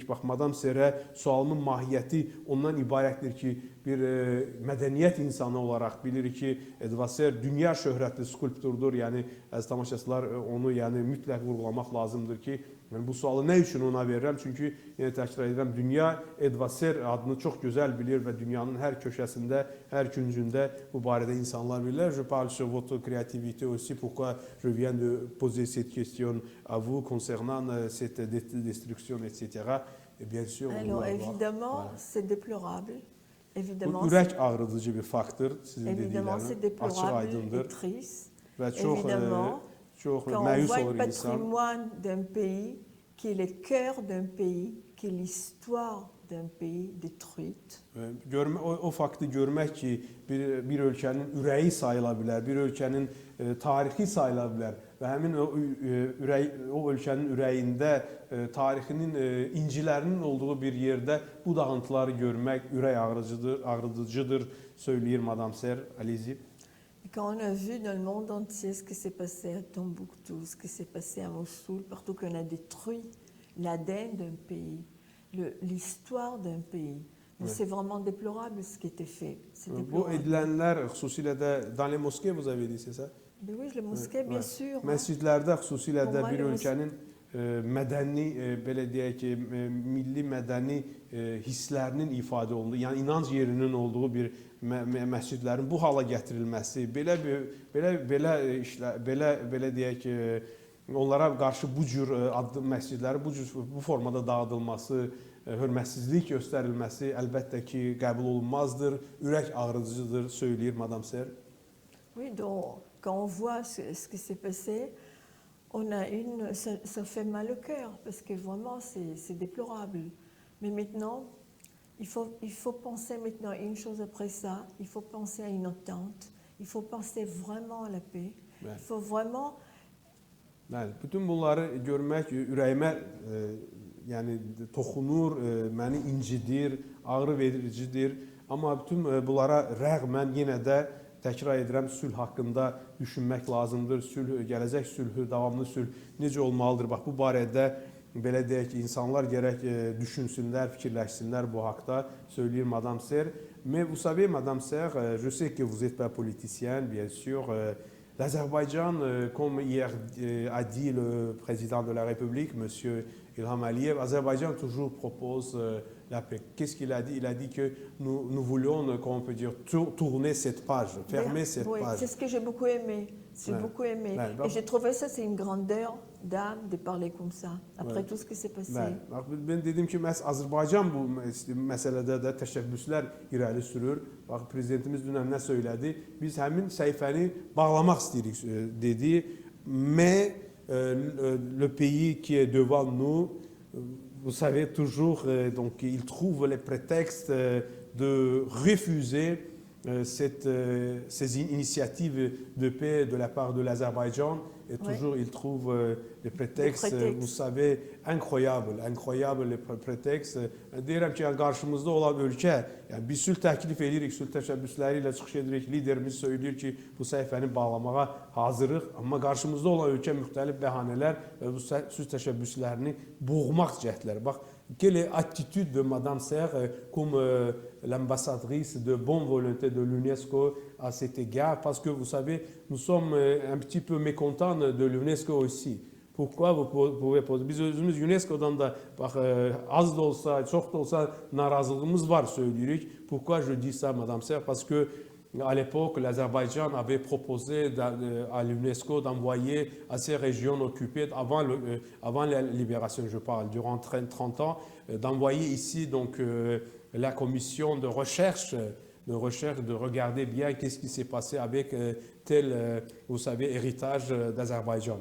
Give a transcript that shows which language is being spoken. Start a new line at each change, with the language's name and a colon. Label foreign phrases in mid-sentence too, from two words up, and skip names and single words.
Azerbaijani: Bax, Madam Serə sualımın mahiyyəti ondan ibarətdir ki, bir mədəniyyət insanı olaraq bilirik ki, Edvard Ser dünya şöhrətli skulpturdur. Yəni, əziz tamaşaçılar, onu yəni, mütləq vurğulamaq lazımdır ki, yəni, bu sualı nə üçün ona verirəm? Çünki, yenə təkrar edirəm, dünya Edvard Ser adını çox gözəl bilir və dünyanın hər köşəsində, hər küncündə bu barədə insanlar bilirlər.
French: Je parle sur votre créativité aussi, pourquoi je viens de poser cette question à vous concernant cette destruction, etc. Et bien sûr, alors, évidemment, c'est déplorable. Évidemment,
Azerbaijani: ürək ağrıdıcı bir faktor, sizin
French: évidemment, c'est déplorable et triste.
Azerbaijani: Və çox
French: quand on voit le patrimoine d'un pays, qui est le cœur d'un pays, qui est l'histoire d'un pays détruite.
Azerbaijani: O faktı görmək ki, bir ölkənin ürəyi sayıla bilər, bir ölkənin tarixi sayıla bilər və həmin o ölkənin ürəyində tarixinin incilərinin olduğu bir yerdə bu dağıntıları görmək ürək ağrıdıcıdır, söyləyir Madam Ser.
French: Allez-y. Quand on a vu dans le monde entier ce qui s'est passé à Tombouctou, ce qui s'est passé à Mossoul, partout qu'on a détruit l'ADN d'un pays, l'histoire d'un pays. Oui. C'est vraiment déplorable ce qui était fait.
Azerbaijani: Bu edilənlər xüsusilə də
French: dans les mosquées, vous avez dit, c'est ça? Oui, les mosquées, bien sûr.
Azerbaijani: Məscidlərdə xüsusilə də bir ölkənin mədəni, belə deyək ki, milli mədəni hisslərinin ifadə olunduğu, yəni inanc yerinin olduğu bir məscidlərin bu hala gətirilməsi, belə deyək ki, onlara qarşı bu cür məscidləri bu formada dağıdılması, hörmətsizlik göstərilməsi əlbəttə ki, qəbul olunmazdır, ürək ağrıdıcıdır, söyləyir Madam Ser.
French: Oui, donc quand on voit ce qui s'est passé, ça fait mal au cœur parce que vraiment c'est déplorable. Mais maintenant, il faut penser maintenant à une chose après ça, il faut penser à une entente, il faut penser vraiment à la paix, il faut vraiment...
Azerbaijani: Bəli, bütün bunları görmək ürəyimə yəni toxunur, məni incidir, ağrı vericidir. Amma bütün bunlara rəğmən yenə də təkrar edirəm, sülh haqqında düşünmək lazımdır. Sülh, gələcək sülhü, davamlı sülh necə olmalıdır? Bax, bu barədə belə deyək ki, insanlar gərək düşünsünlər, fikirləşsinlər bu haqda, söyləyir Madam Ser.
French: Mais vous savez, Madam Ser, je sais que vous n'êtes pas politicienne, bien sûr. L'Azerbaïdjan, comme hier a dit le président de la République, M. Ilham Aliyev, l'Azerbaïdjan toujours propose la paix. Qu'est-ce qu'il a dit? Il a dit que nous voulions, comment on peut dire, tourner cette page, fermer cette page. C'est ce que j'ai beaucoup aimé. J'ai beaucoup aimé. Et j'ai trouvé ça, c'est une grandeur d'âme de parler comme ça, après tout ce qui s'est passé.
Azerbaijani: Ben dedim ki, Azərbaycan bu məsələdə də təşəbbüslər irəli sürür. Bax, prezidentimiz dünən nə söylədi? Biz həmin səhifəni bağlamaq istəyirik, dedi.
French: Mais le pays qui est devant nous, vous savez toujours, donc il trouve les prétextes de refuser ces initiatives de paix de la part de l'Azerbaïdjan. Et toujours, il trouve des prétextes, vous savez, incroyables les prétextes.
Azerbaijani: Deyirəm ki, qarşımızda olan ölkə, yəni biz sülh təklif edirik, sülh təşəbbüsləri ilə çıxış edirik, liderimiz söyləyir ki, bu səhifəni bağlamağa hazırıq, amma qarşımızda olan ölkə müxtəlif bəhanələr və bu sülh təşəbbüslərini boğmaq cəhdləri. Bax,
French: quelle est l'attitude de Madame Serre comme l'ambassadrice de bonne volonté de l'UNESCO à cet égard? Parce que vous savez, nous sommes un petit peu mécontents de l'UNESCO aussi. Pourquoi vous pouvez poser?
Azerbaijani: Biz özümüz UNESCO'dan da bax, az da olsa, çox da olsa narazılığımız var söyləyirik.
French: Pourquoi je dis ça, Madame Serre? Parce que à l'époque, l'Azerbaïdjan avait proposé à l'UNESCO d'envoyer à ces régions occupées, avant la libération, je parle, durant 30 ans, d'envoyer ici donc, la commission de recherche, de regarder bien qu'est-ce qui s'est passé avec tel, vous savez, héritage d'Azerbaïdjan.